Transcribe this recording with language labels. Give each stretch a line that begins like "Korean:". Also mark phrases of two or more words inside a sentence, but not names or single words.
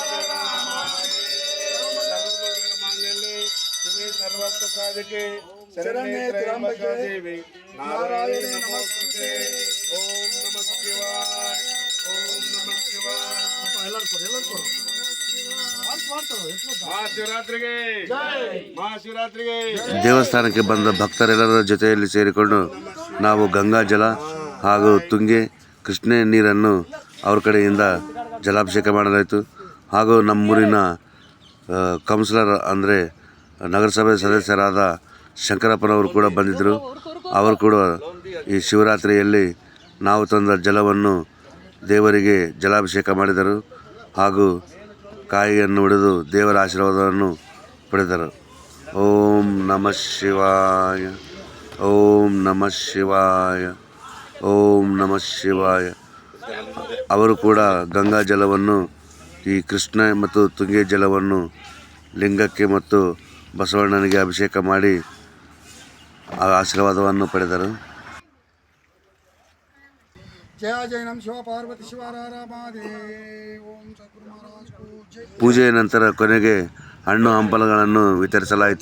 Sanskrit: सर्वत्र साधके शरण्ये त्र्यंबके देवी नारायणे नमस्ते. ओम नमः शिवाय, ओम नमः शिवाय.
Kannada: ಮಹಾಶಿವರಾತ್ರಿಗೆ ಮಹಾಶಿವರಾತ್ರಿಗೆ ದೇವಸ್ಥಾನಕ್ಕೆ ಬಂದ ಭಕ್ತರೆಲ್ಲರ ಜೊತೆಯಲ್ಲಿ ಸೇರಿಕೊಂಡು ನಾವು ಗಂಗಾ ಜಲ ಹಾಗೂ ತುಂಗೆ ಕೃಷ್ಣೆ ನೀರನ್ನು ಅವ್ರ ಕಡೆಯಿಂದ ಜಲಾಭಿಷೇಕ ಮಾಡಲಾಯಿತು. ಹಾಗೂ ನಮ್ಮೂರಿನ ಕೌನ್ಸಿಲರ್ ಅಂದರೆ ನಗರಸಭೆ ಸದಸ್ಯರಾದ ಶಂಕರಪ್ಪನವರು ಕೂಡ ಬಂದಿದ್ದರು. ಅವರು ಕೂಡ ಈ ಶಿವರಾತ್ರಿಯಲ್ಲಿ ನಾವು ತಂದ ಜಲವನ್ನು ದೇವರಿಗೆ ಜಲಾಭಿಷೇಕ ಮಾಡಿದರು. ಹಾಗೂ ಕಾಯಿಯನ್ನು ಒಡೆದು ದೇವರ ಆಶೀರ್ವಾದವನ್ನು ಪಡೆದರು.
Sanskrit: ಓಂ ನಮಃ ಶಿವಾಯ, ಓಂ ನಮಃ ಶಿವಾಯ, ಓಂ ನಮಃ ಶಿವಾಯ.
Kannada: ಅವರು ಕೂಡ ಗಂಗಾ ಜಲವನ್ನು, ಈ ಕೃಷ್ಣ ಮತ್ತು ತುಂಗೆ ಜಲವನ್ನು ಲಿಂಗಕ್ಕೆ ಮತ್ತು ಬಸವಣ್ಣನಿಗೆ ಅಭಿಷೇಕ ಮಾಡಿ ಆ ಆಶೀರ್ವಾದವನ್ನು ಪಡೆದರು. ಪೂಜೆಯ ನಂತರ ಕೊನೆಗೆ ಹಣ್ಣು ಹಂಪಲುಗಳನ್ನು ವಿತರಿಸಲಾಯಿತು.